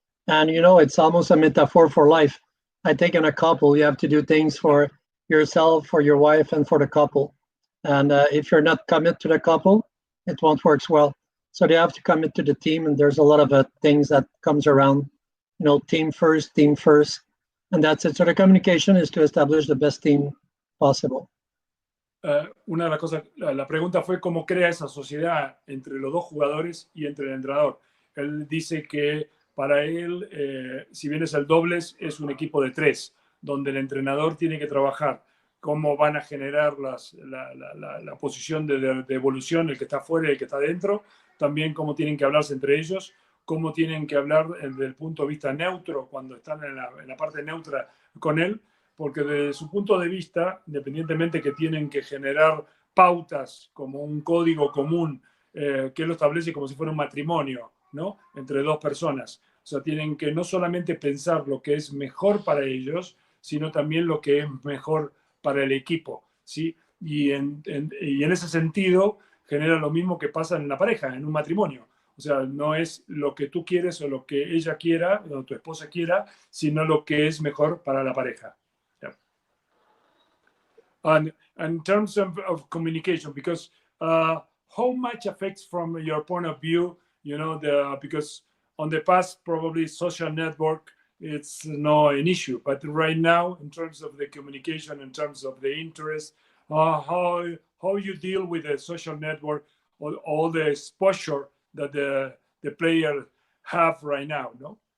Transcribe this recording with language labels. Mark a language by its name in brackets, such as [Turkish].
[English] And it's almost a metaphor for life. I think in a couple, you have to do things for yourself, for your wife, and for the couple. And if you're not committed to the couple, it won't work well. So they have to commit to the team, and there's a lot of things that comes around. Team first, and that's it. So the communication is to establish the best team possible. [Spanish] Una de las cosas, la pregunta fue cómo crea esa sociedad entre los 2 jugadores y entre el entrenador. Él dice que para él, si bien es el dobles, es un equipo de 3, donde el entrenador tiene que trabajar cómo van a generar la posición de evolución, el que está afuera y el que está dentro, también cómo tienen que hablarse entre ellos, cómo tienen que hablar desde el punto de vista neutro cuando están en la parte neutra con él, porque desde su punto de vista, independientemente que tienen que generar pautas como un código común que lo establece como si fuera un matrimonio, ¿no? Entre 2 personas. O sea, tienen que no solamente pensar lo que es mejor para ellos, sino también lo que es mejor para el equipo, ¿sí? Y en ese sentido genera lo mismo que pasa en la pareja, en un matrimonio. O sea, no es lo que tú quieres o lo que ella quiera, o tu esposa quiera, sino lo que es mejor para la pareja. [English] Yeah. And in terms of communication, because how much affects from your point of view, because on the past, probably social network, it's not an issue. But right now, in terms of the communication, in terms of the interest, how you deal with the social network or all the exposure that the player have right now, no?